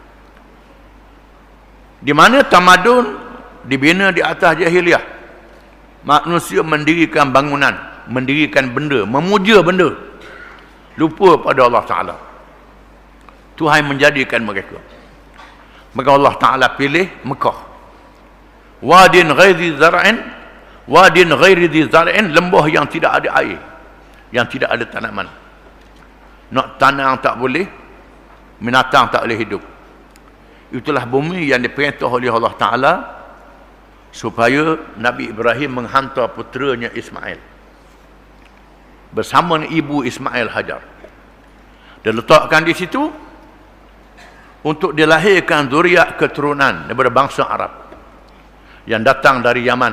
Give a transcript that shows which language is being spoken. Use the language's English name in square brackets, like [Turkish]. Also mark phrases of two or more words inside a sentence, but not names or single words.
[Malay] Di mana tamadun dibina di atas jahiliah. Manusia mendirikan bangunan, mendirikan benda, memuja benda, lupa pada Allah Ta'ala. Tuhan menjadikan mereka. Maka Allah Ta'ala pilih Mekah. [Arabic] واد غير زرع، واد غير ذي زرع, [Malay] lembah yang tidak ada air, yang tidak ada tanaman. Nak tanam tak boleh, binatang tak boleh hidup. Itulah bumi yang diperintah oleh Allah Ta'ala supaya Nabi Ibrahim menghantar puteranya Ismail bersama ibu Ismail Hajar, dan letakkan di situ untuk dilahirkan zuriat keturunan daripada bangsa Arab yang datang dari Yaman.